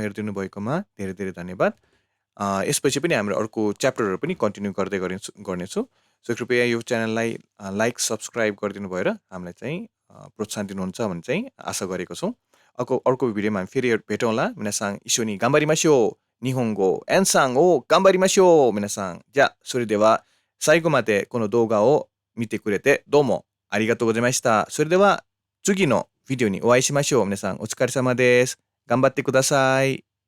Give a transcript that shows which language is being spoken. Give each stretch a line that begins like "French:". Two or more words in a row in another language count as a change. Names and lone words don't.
Nepali: हेरिदिनु भएकोमा धेरै धेरै धन्यवाद यसपछि पनि हाम्रो अर्को च्याप्टरहरु पनि कन्टिन्यू गर्दै गर्नेछु सो कृपया यो च्यानललाई
English: like subscribe
Nepali: गरिदिनु भएर हामीलाई चाहिँ प्रोत्साहन दिनुहुन्छ भन्ने चाहिँ आशा गरेको छौं अर्को भिडियोमा हामी फेरि भेटौँला
Japanese: 皆さん 一緒に 頑張りましょう 日本語 勉強 を 頑張りましょう 皆さんじゃそれでは最後までこの動画を見てくれてどうもありがとうございましたそれでは次のビデオにお会いしましょう皆さんお疲れ様です頑張ってください